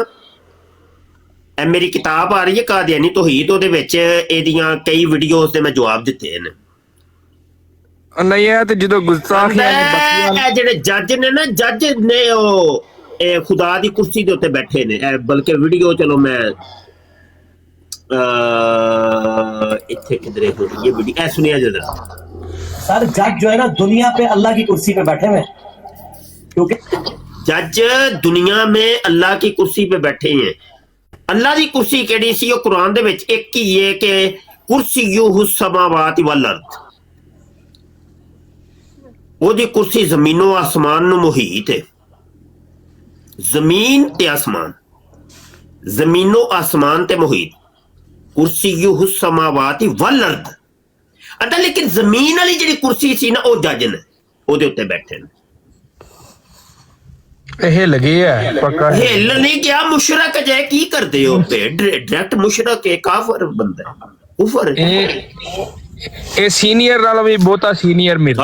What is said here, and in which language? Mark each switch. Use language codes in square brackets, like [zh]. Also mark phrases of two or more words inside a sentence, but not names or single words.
[pa] ਇਹ ਮੇਰੀ ਕਿਤਾਬ ਆ ਰਹੀ ਹੈ ਕਾਦੀਆਨੀ ਤੌਹੀਦ, ਉਹਦੇ ਵਿੱਚ ਇਹਦੀਆਂ ਕਈ ਵੀਡੀਓਜ਼ ਤੇ ਮੈਂ ਜਵਾਬ ਦਿੱਤੇ ਨੇ। ਨਹੀਂ ਇਹ ਤੇ ਜਦੋਂ ਗੁਸਤਾਖੀਆਂ ਇਹ ਜਿਹੜੇ ਜੱਜ ਨੇ ਨਾ, ਜੱਜ ਨੇ ਉਹ ਇਹ ਖੁਦਾ ਦੀ ਕੁਰਸੀ ਦੇ ਉੱਤੇ ਬੈਠੇ ਨੇ। ਬਲਕਿ ਵੀਡੀਓ ਚਲੋ ਮੈਂ ਇੱਥੇ ਕਿਧਰੇ ਹੋ ਇਹ ਵੀਡੀਓ ਐ ਸੁਣਿਆ ਜ਼ਰਾ। [ur] سر جج جو ہے نا دنیا پے اللہ کی کرسی پے بیٹھے ہوئے، کیونکہ جج دنیا میں اللہ کی کرسی پے بیٹھے ہیں. [pa] ਅੱਲਾਹ ਕੀ ਕੁਰਸੀ ਕੇੜੀ ਸੀ? ਉਹ ਕੁਰਾਨ ਦੇ ਵਿੱਚ ਇੱਕ ਹੀ ਹੈ ਕਿ [ar] كرسيه السماوات والأرض, [pa] ਉਹਦੀ ਕੁਰਸੀ ਜ਼ਮੀਨੋ ਆਸਮਾਨ ਨੂੰ ਮੁਹੀਤ ਹੈ। ਜ਼ਮੀਨ ਤੇ ਆਸਮਾਨ, ਜ਼ਮੀਨੋ ਆਸਮਾਨ ਤੇ ਮੁਹੀਤ। [ar] كرسيه السماوات والأرض [pa] ਅੰਦਾ, ਲੇਕਿਨ ਜ਼ਮੀਨ ਵਾਲੀ ਜਿਹੜੀ ਕੁਰਸੀ ਸੀ ਨਾ, ਉਹ ਜੱਜ ਨੇ ਉਹਦੇ ਉੱਤੇ ਬੈਠੇ ਨੇ। ਹਿੱਲ ਗਈ ਹੈ ਪੱਕਾ, ਹਿੱਲ ਨਹੀਂ ਗਿਆ। ਮੁਸ਼ਰਕ ਜੇ ਕੀ ਕਰਦੇ ਹੋ? ਡਾਇਰੈਕਟ ਮੁਸ਼ਰਕ ਹੈ, ਕਾਫਰ ਬੰਦਾ, ਕੁਫਰ। ਇਹ ਸੀਨੀਅਰ ਨਾਲੋਂ ਵੀ ਬਹੁਤਾ ਸੀਨੀਅਰ ਮਿਰਜ਼ਾ।